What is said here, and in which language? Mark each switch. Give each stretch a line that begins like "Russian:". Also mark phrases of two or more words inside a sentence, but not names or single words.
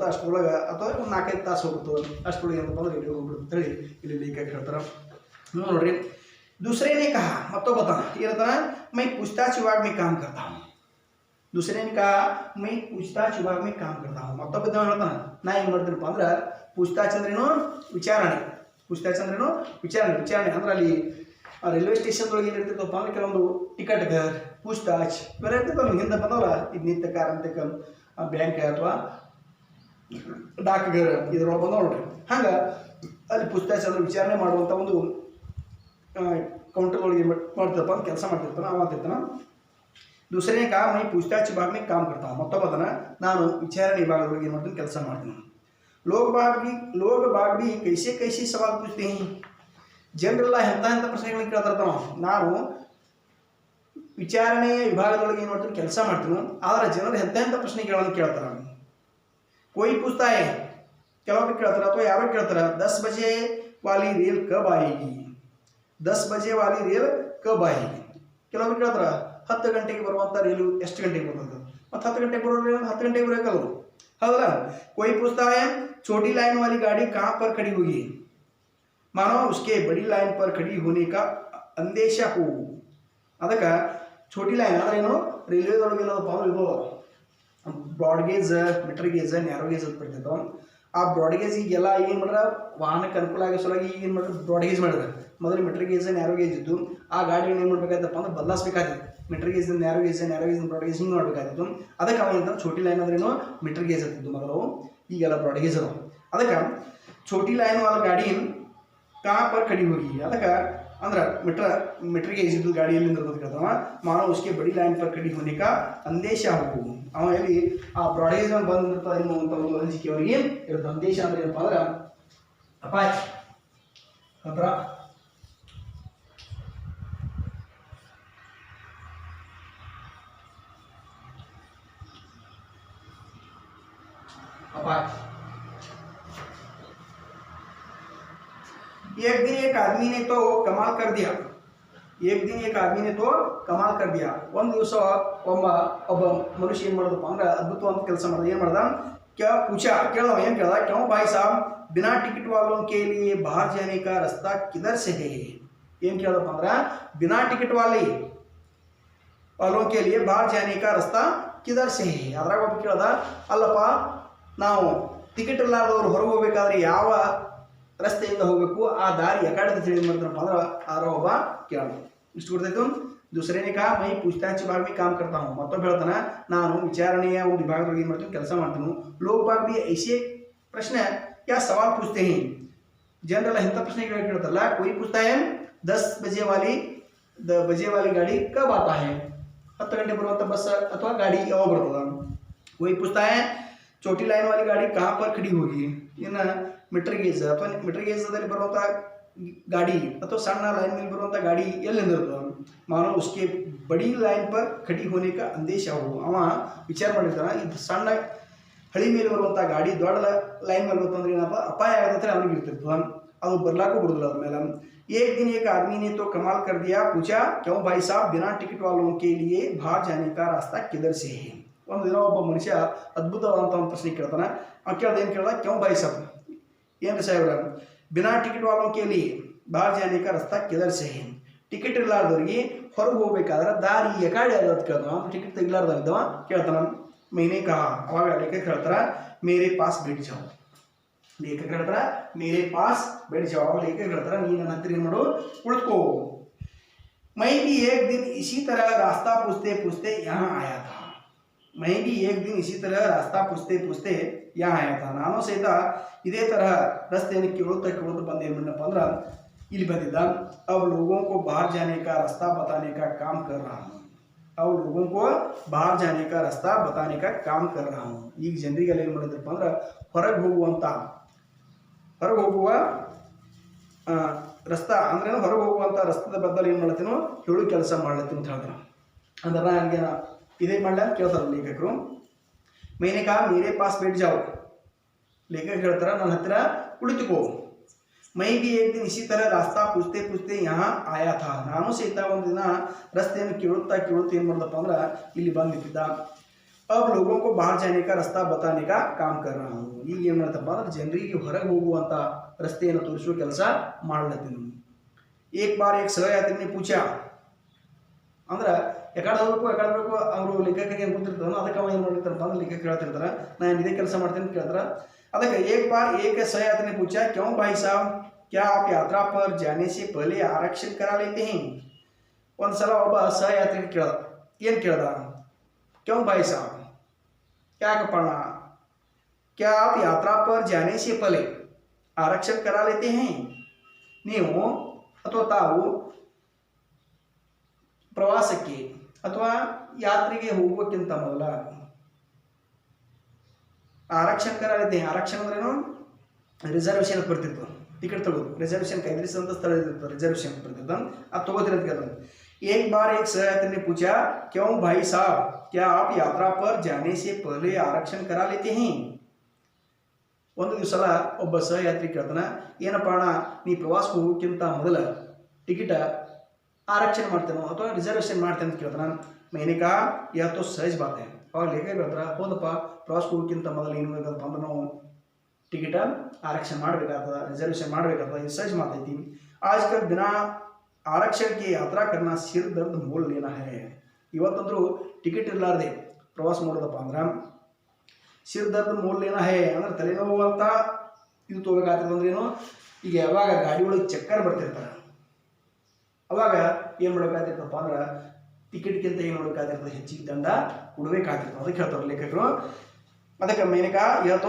Kannada: ಅಷ್ಟರೊಳಗೆ ಅಥವಾ ಒಂದು 4-5 ತಾಸು ಹೋಗ್ತದೆ ಅಷ್ಟರೊಳಗೆ ಏನಪ್ಪ ಅಂದ್ರೆ ರೈಲ್ವೆ ಹೋಗ್ಬಿಡುತ್ತೆ ಹೇಳಿ ಇಲ್ಲಿ ಲೇಖಕ ಹೇಳ್ತಾರೆ ನೋಡ್ರಿ
Hindi: दूसरे ने कहा मतलब बता ये रहता है मैं पूछताछ विभाग में काम करता हूँ दूसरे ने कहा मैं पूछताछ विभाग में काम करता हूँ मतलब बता
Kannada: ಹೇಳ್ತಾನ ನಾ ಏನು ಮಾಡ್ತೀನಪ್ಪ ಅಂದ್ರೆ पूछताछ ಅಂದ್ರೇನು ವಿಚಾರಣೆ पूछताछ ಅಂದ್ರೇನು ವಿಚಾರಣೆ ಅಂದ್ರೆ ಅಲ್ಲಿ ರೈಲ್ವೆ ಸ್ಟೇಷನ್ ಒಳಗೆ ಏನಿರ್ತಿತ್ತಪ್ಪ ಅಂದ್ರೆ ಕೆಲವೊಂದು ಟಿಕೆಟ್ ಘರ್ पूछताछ ಇವೆಲ್ಲ ಇರ್ತಿತ್ತಲ್ಲ ಹಿಂದೆ ಬಂದವಲ್ಲ ಇದು ನಿತ್ಯ ಕಾರಂತಕ ಬ್ಯಾಂಕ್ ಅಥವಾ ಡಾಕ್ ಘರ್ ಇದ್ರೊಳಗೆ ಬಂದವ ನೋಡ್ರಿ ಹಂಗೆ ಅಲ್ಲಿ पूछताछ ಅಂದ್ರೆ ವಿಚಾರಣೆ ಮಾಡುವಂಥ ಒಂದು काउंटर ಒಳಗೆ ಮಾಡ್ತಿರ್ತಾನ ಕೆಲಸ ಮಾಡ್ತಿರ್ತಾನ ಅವ ಅಂತಿರ್ತಾನ
Hindi: दूसरे ने कहा मैं पूछताछ विभाग में काम करता हूँ मतलब
Kannada: ಅದನ್ನ ನಾನು ವಿಚಾರಣೆ ವಿಭಾಗದೊಳಗೆ ಏನು ಮಾಡ್ತೀನಿ ಕೆಲಸ ಮಾಡ್ತೀನಿ
Hindi: लोग बाग भी कैसे सवाल पूछते हैं
Kannada: ಜನರೆಲ್ಲ ಎಂಥ ಪ್ರಶ್ನೆಗಳನ್ನ ಕೇಳ್ತಿರ್ತಾನ ನಾನು ವಿಚಾರಣೆ ವಿಭಾಗದೊಳಗೆ ಏನು ಮಾಡ್ತೀನಿ ಕೆಲಸ ಮಾಡ್ತೀನಿ ಆದರೆ ಜನರು ಎಂಥ ಪ್ರಶ್ನೆಗಳನ್ನು ಕೇಳ್ತಾರೆ
Hindi: कोई पूछता है
Kannada: ಕೆಲವೊಬ್ರು ಕೇಳ್ತಾರೆ ಅಥವಾ ಯಾರೋ ಕೇಳ್ತಾರೆ
Hindi: 10 बजे वाली रेल कब आएगी 10 बजे वाली रेल कब आएगी
Kannada: ಕೆಲವೊಬ್ರು ಕೇಳ್ತಾರೆ 10 ಗಂಟೆಗೆ ಬರುವಂಥ ರೈಲು ಎಷ್ಟು ಗಂಟೆಗೆ ಬರ್ತದೆ ಮತ್ತು 10 ಗಂಟೆಗೆ ಬರೋ ರೈಲು 10 ಗಂಟೆಗೆ ಬರೋಕ್ಕಲ್ಲ ಹೌದಲ್ಲ कोई
Hindi: पूछता है छोटी लाइन वाली गाड़ी कहाँ पर खड़ी होगी मानो उसके बड़ी लाइन पर खड़ी होने का अंदेशा हो ಅದಕ್ಕೆ छोटी लाइन
Kannada: ಅಂದ್ರೆ ಏನು ರೈಲ್ವೆದೊಳಗೆ ಏನಪ್ಪ ಅಂದ್ರೆ ಇದು
English: broad gauge meter gauge narrow gauge
Kannada: ಅಂತ ಬರ್ತಿತ್ತು ಆ
English: broad gauge
Kannada: ಈಗೆಲ್ಲ ಏನು ಮಾಡ್ರ ವಾಹನಕ್ಕೆ ಅನುಕೂಲ ಆಗೋ ಸಲುವಾಗಿ ಏನು ಮಾಡ್ರೆ
English: broad gauge
Kannada: ಮಾಡಿದ್ರೆ ಮೊದಲು
English: meter gauge narrow
Kannada: ಗೇಜ್ ಇದ್ದು ಆ ಗಾಡಿಯನ್ನು ಏನು ಮಾಡಬೇಕಾಯ್ತಪ್ಪ ಅಂದ್ರೆ ಬದಲಾಯಿಸಬೇಕಾಗಿತ್ತು
English: meter gauge narrow gauge broad gauge
Kannada: ಹಿಂಗೆ ಮಾಡಬೇಕಾಗಿತ್ತು ಅದಕ್ಕೆ ಅವ ಏನಂತ
Hindi: छोटी लाइन
Kannada: ಅಂದ್ರೇನು
English: meter gauge
Kannada: ಅಂತಿದ್ದು ಮೊದಲು ಈಗೆಲ್ಲ
English: broad gauge
Kannada: ಅದಾವ ಅದಕ್ಕೆ
Hindi: छोटी लाइन वाला गाड़ी कहाँ पर खड़ी होगी
Kannada: ಅದಕ್ಕೆ ಅಂದ್ರೆ
English: meter gauge
Kannada: ಇದ್ದು ಗಾಡಿ ಎಲ್ಲಿಂದ ಇರ್ತದೆ ಕೇಳ್ತಾವ ಮಾನೋ
Hindi: उसके बड़ी लाइन पर खड़ी होने का अंदेशा हो
Kannada: ಅವ ಎಲ್ಲಿ ಆ
English: broad gauge
Kannada: ಬಂದಿರ್ತಾವ ಎನ್ನುವಂಥ ಒಂದು ಅನಿಸಿಕೆ ಅವರಿಗೆ ಇರುತ್ತೆ ಅಂದೇಶ ಅಂದ್ರೆ ಏನಪ್ಪ ಅಂದ್ರೆ ಅಪಾಯ ಹತ್ರ
Hindi: अपाय एक दिन एक आदमी ने तो कमाल कर दिया ಒಂದು
Kannada: ದಿವಸ ಒಬ್ಬ ಮನುಷ್ಯ ಏನು ಮಾಡೋದಪ್ಪ ಅಂದ್ರೆ ಅದ್ಭುತವಾದ ಕೆಲಸ ಮಾಡ್ದ ಏನು ಮಾಡ್ದ
Hindi: क्या पूछा
Kannada: ಕೇಳವ ಏನು ಕೇಳ್ದ
Hindi: क्यों भाई साहब बिना टिकट वालों के लिए बाहर जाने का रास्ता किधर से है
Kannada: ಏನು ಕೇಳ್ದಪ್ಪ ಅಂದ್ರೆ
Hindi: बिना टिकट वालों के लिए बाहर जाने का रास्ता किधर से है
Kannada: ಅದ್ರಾಗ ಒಬ್ಬ ಕೇಳ್ದ ಅಲ್ಲಪ್ಪ ನಾವು ಟಿಕೆಟ್ ಇಲ್ಲಾರ್ದವ್ರು ಹೊರಗೆ ಹೋಗ್ಬೇಕಾದ್ರೆ ಯಾವ ರಸ್ತೆಯಿಂದ ಹೋಗಬೇಕು ಆ ದಾರಿ ಯಾಕಡೆ ತಿಳಿದು ಮಾಡ್ತಾರಪ್ಪ ಅಂದ್ರೆ ಆರ ಒಬ್ಬ ಕೇಳ ಇಷ್ಟು ಗೊತ್ತಾಯ್ತು
Hindi: दूसरे ने कहा मैं पूछताछ विभाग में काम करता हूँ मतलब
Kannada: ಹೇಳ್ತಾನ ನಾನು ವಿಚಾರಣೆಯ ಒಂದು ವಿಭಾಗದೊಳಗೆ ಏನು ಮಾಡ್ತೀನಿ ಕೆಲಸ ಮಾಡ್ತೀನಿ
Hindi: लोग बाग भी ऐसे प्रश्न क्या सवाल पूछते हैं
Kannada: ಜನರೆಲ್ಲ ಇಂಥ ಪ್ರಶ್ನೆಗಳು ಕೇಳ್ತಾರಲ್ಲ
Hindi: कोई पूछता है 10 बजे वाली गाड़ी कब आता है
Kannada: 10 ಗಂಟೆ ಬರುವಂಥ ಬಸ್ ಅಥವಾ ಗಾಡಿ ಯಾವಾಗ ಬರ್ತದ
Hindi: कोई पूछता है छोटी लाइन वाली गाड़ी कहाँ पर खड़ी होगी
Kannada: ಇನ್ನು
English: मीटर गेज
Kannada: ಅಥವಾ मीटर गेजದಲ್ಲಿ ಬರುವಂಥ ಗಾಡಿ ಅಥವಾ ಸಣ್ಣ
Hindi: लाइन में
Kannada: ಬರುವಂಥ ಗಾಡಿ ಎಲ್ಲಿಂದ ಇರ್ತದೆ
Hindi: मानो उसके बड़ी लाइन पर खड़ी होने का अंदेशा हो
Kannada: ಅವ ವಿಚಾರ ಮಾಡಿರ್ತಾನೆ ಇದು ಸಣ್ಣ ಹಳಿ ಮೇಲೆ ಬರುವಂಥ ಗಾಡಿ ದೊಡ್ಡ ಲೈನ್ ಮೇಲೆ ಬರ್ತಂದ್ರೆ ಏನಪ್ಪ ಅಪಾಯ ಆಗತ್ತೆ ಅವನಿಗೆ ಇರ್ತಿರ್ತದೆ ಅದು ಬರ್ಲಾಕು ಬರೋದಿಲ್ಲ ಅದ್ಮೇಲೆ
Hindi: एक दिन एक आदमी ने तो कमाल कर दिया पूछा क्यों भाई साहब बिना टिकट वालों के लिए बाहर जाने का रास्ता किधर से है
Kannada: ಒಂದು ದಿನ ಒಬ್ಬ ಮನುಷ್ಯ ಅದ್ಭುತವಾದಂಥ ಒಂದು ಪ್ರಶ್ನೆ ಕೇಳ್ತಾನೆ ಅವ್ನು ಕೇಳ್ದ ಏನು ಕೇಳ್ದ
Hindi: क्यों भाई साहब
Kannada: ಏನು ಸಾಹೇಬ್ರ
Hindi: बिना टिकट वालों के लिए बाहर जाने का रास्ता किधर से है
Kannada: ಟಿಕೆಟ್ ಇರ್ಲಾರ್ದವ್ರಿಗೆ ಹೊರಗೆ ಹೋಗ್ಬೇಕಾದ್ರೆ ದಾರಿ ಯಾಕಡೆ ಅದ ಕೇಳ್ತಾನ ಟಿಕೆಟ್ ತೆಗಿಲಾರ್ದವ ಕೇಳ್ತಾನ
Hindi: मैंने कहा
Kannada: अವಾಗ लेखक ಹೇಳ್ತಾರ
Hindi: मेरे पास बैठ जाओ लेखक ಹೇಳ್ತಾರ मेरे पास बैठ जाओ लेखक ಹೇಳ್ತಾರ
Kannada: ನೀ ನನ್ನ ಹತ್ರ ಏನು ಮಾಡು ಕುಳಿತುಕೋ
Hindi: मैं भी एक दिन इसी तरह रास्ता पूछते पूछते यहाँ आया था मैं भी एक दिन इसी तरह रास्ता पूछते पूछते यहाँ आया था
Kannada: ನಾನು ಸಹಿತ ಇದೇ ತರಹ ರಸ್ತೆಯನ್ನು ಕೇಳುತ್ತಾ ಕೇಳುತ್ತಾ ಬಂದೆ ಏನಪ್ಪ ಅಂದ್ರೆ ಇಲ್ಲಿ ಬಂದಿದ್ದ
Hindi: अब लोगों को बाहर जाने का रास्ता बताने का काम कर रहा हूँ अब लोगों को बाहर जाने का रास्ता बताने का काम कर रहा हूँ
Kannada: ಈಗ ಜನರಿಗೆಲ್ಲ ಏನು ಮಾಡಿದ್ರಪ್ಪ ಅಂದ್ರೆ ಹೊರಗೆ ಹೋಗುವ ರಸ್ತಾ ಅಂದ್ರೆ ಹೊರಗೆ ಹೋಗುವಂಥ ರಸ್ತೆದ ಬದಲು ಏನು ಮಾಡ್ತೀನೋ ಹೇಳು ಕೆಲಸ ಮಾಡ್ಲತ್ತೀನಿ ಅಂತ ಹೇಳ್ತಾರೆ ಅಂದ್ರೆ ನನಗೆ ಇದೇ ಮಾಡಲ ಕೇಳ್ತಾರೆ ಲೇಖಕರು
Hindi: मैंने कहा मेरे पास बैठ जाओ लेखक
Kannada: ಹೇಳ್ತಾರೆ ನನ್ನ ಹತ್ತಿರ ಕುಳಿತುಕೋ
Hindi: मैं भी एक दिन इसी तरह रास्ता पूछते पूछते यहाँ आया था
Kannada: ನಾನು ಸಹಿತ ಒಂದು ದಿನ ರಸ್ತೆಯನ್ನು ಕೇಳುತ್ತಾ ಏನು ಮಾಡಿದಪ್ಪ ಅಂದ್ರೆ ಇಲ್ಲಿ ಬಂದು ನಿಂತಿದ್ದ
Hindi: अब लोगों को बाहर जाने का रास्ता बताने का काम कर रहा हूँ
Kannada: ಈಗ ಏನು ಮಾಡ್ತಪ್ಪ ಅಂದ್ರೆ ಜನರಿಗೆ ಹೊರಗೆ ಹೋಗುವಂಥ ರಸ್ತೆಯನ್ನು ತೋರಿಸುವ ಕೆಲಸ ಮಾಡ್ಲತ್ತೀನಿ
Hindi: एक बार एक सहयात्री ने पूछा
Kannada: ಅಂದ್ರೆ ಎಕಡೆ ಹೋಗ್ಬೇಕು ಅವರು ಲೇಖಕರಿಗೆ ಏನು ಗೊತ್ತಿರ್ತಾರೋ ಅದಕ್ಕೆ ಅವ ಏನು ಮಾಡಿರ್ತಾರಪ್ಪ ಅಂದ್ರೆ ಲೇಖಕ ಹೇಳ್ತಿರ್ತಾರೆ ನಾನು ಇದೇ ಕೆಲಸ ಮಾಡ್ತೀನಿ ಅಂತ ಕೇಳ್ತಾರೆ ಅದಕ್ಕೆ
Hindi: एक बार एक सहयात्री ने पूछा क्यों भाई साहब क्या आप यात्रा पर जाने से पहले आरक्षण करा लेते हैं
Kannada: ಒಂದು ಸಲ ಒಬ್ಬ ಸಹಯಾತ್ರಿ ಕೇಳ್ದ ಏನು ಕೇಳ್ದ
Hindi: क्यों भाई साहब
Kannada: ಯಾಕಪ್ಪ ಅಣ್ಣ
Hindi: क्या आप यात्रा पर जाने से पहले आरक्षण करा लेते हैं
Kannada: ನೀವು ಅಥವಾ ತಾವು ಪ್ರವಾಸಕ್ಕೆ ಅಥವಾ ಯಾತ್ರೆಗೆ ಹೋಗೋಕ್ಕಿಂತ ಮೊದಲ ಆರಕ್ಷಣ ಕರಾಲಿದ್ದೆ ಆರಕ್ಷಣ ಅಂದ್ರೇನು ರಿಸರ್ವೇಷನ್ ಬರ್ತಿತ್ತು ಟಿಕೆಟ್ ತಗೋದು ರಿಸರ್ವೇಷನ್ ಕಾಯ್ದಿರಿಸಿದಂಥ ಸ್ಥಳ ಇರ್ತಿತ್ತು ರಿಸರ್ವೇಷನ್ ಬರ್ತಿತ್ತು ಅದು ತಗೋತಿರೋದಕ್ಕೆ
Hindi: एक बार एक सहयात्री ने पूछा क्यों भाई साहब क्या आप यात्रा पर जाने से पहले आरक्षण करा लेते हैं
Kannada: ಒಂದು ದಿವಸ ಒಬ್ಬ ಸಹಯಾತ್ರಿ ಕೇಳ್ತಾನೆ ಏನಪ್ಪ ಅಣ್ಣ ನೀ ಪ್ರವಾಸಕ್ಕೆ ಹೋಗೋಕ್ಕಿಂತ ಮೊದಲ ಟಿಕೆಟ್ आरक्षण ಮಾಡ್ತೇನೋ ಅಥವಾ ರಿಸರ್ವೇಷನ್ ಮಾಡ್ತೇನೆ ಅಂತ ಕೇಳ್ತಾನೆ
Hindi: मैंने कहा यह तो सहज बात है
Kannada: ಅವಾಗ ಲೇಖಕ ಹೇಳ್ತಾರೆ ಹೌದಪ್ಪ ಪ್ರವಾಸಕ್ಕೆ ಹೋಗೋಕ್ಕಿಂತ ಮೊದಲು ಏನು ಬೇಕಪ್ಪ ಅಂದ್ರೆ ನಾವು
Hindi: टिकट आरक्षण
Kannada: ಮಾಡಬೇಕಾಗ್ತದೆ ರಿಸರ್ವೇಷನ್ ಮಾಡಬೇಕಾಗ್ತದೆ ಇದು सहज ಮಾತೈತಿ
Hindi: आजकल बिना आरक्षण के यात्रा करना सिर दर्द मोल लेना है
Kannada: ಇವತ್ತಂದ್ರೂ ಟಿಕೆಟ್ ಇರಲಾರ್ದೆ ಪ್ರವಾಸ ಮಾಡೋದಪ್ಪ ಅಂದ್ರೆ
Hindi: सिर दर्द मोल लेना है
Kannada: ಅಂದ್ರೆ ತಲೆನೋವು ಅಂತ ಇದು ತಗೋಬೇಕಾಗ್ತದೆ ಅಂದ್ರೆ ಏನು ಈಗ ಯಾವಾಗ ಗಾಡಿ ಒಳಗೆ ಚಕ್ಕರ್ ಬರ್ತಿರ್ತಾರೆ ಅವಾಗ ಏನು ಮಾಡಬೇಕಾಗ್ತಿರ್ತಪ್ಪ ಅಂದ್ರೆ ಟಿಕೆಟ್ಗಿಂತ ಏನು ಮಾಡಬೇಕಾಗಿರ್ತದೆ ಹೆಚ್ಚಿಗೆ ದಂಡ ಕೊಡಬೇಕಾಗ್ತಿರ್ತದೆ ಅದಕ್ಕೆ ಹೇಳ್ತಾರೆ ಲೇಖಕರು ಅದಕ್ಕೆ
Hindi: मैंने कहा यह तो